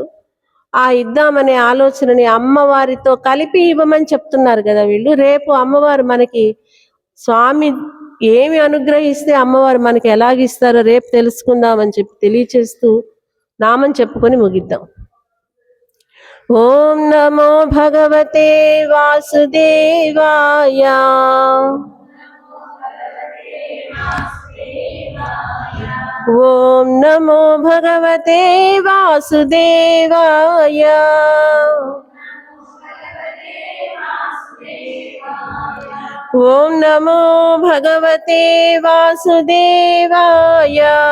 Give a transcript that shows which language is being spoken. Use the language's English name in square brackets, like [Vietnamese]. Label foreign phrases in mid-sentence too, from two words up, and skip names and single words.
[Telugu] ఆ ఇద్దామనే ఆలోచనని అమ్మవారితో కలిపి ఇవ్వమని చెప్తున్నారు కదా వీళ్ళు. రేపు అమ్మవారు మనకి, స్వామి ఏమి అనుగ్రహిస్తే అమ్మవారు మనకి ఎలాగిస్తారో రేపు తెలుసుకుందామని చెప్పి తెలియచేస్తూ నామం చెప్పుకొని ముగిద్దాం. [Sanskrit] ॐ नमो भगवते वासुदेवाय. ॐ नमो भगवते वासुदेवाय. ॐ नमो भगवते वासुदेवाय.